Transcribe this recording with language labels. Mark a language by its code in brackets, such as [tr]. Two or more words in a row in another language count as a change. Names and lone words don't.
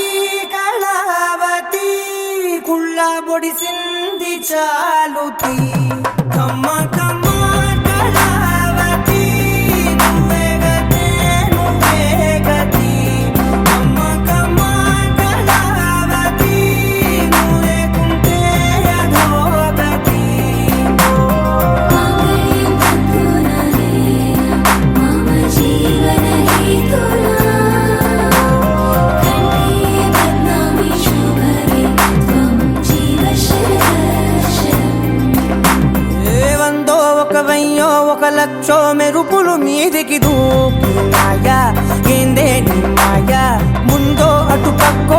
[te] కళావతి కుళ్ళ బొడిసింది చాలుతి కమ్మ కమ్మ కళావతి నువ్వే గతే నువ్వే గతి కమ్మ కమ్మ కళావతి నువ్వు లేకుంటే అధోగతి [sa] मांगल्यं तन्तुनानेन मम जीवनहेतुना कण्ठे बध्नामि शुभगे त्वं जीव [te] వందో ఒక వెయ్యో ఒక లక్షో మెరుపులు మీదికి దూకినాయా ఏందే నీ మాయా ముందో అటు పక్కో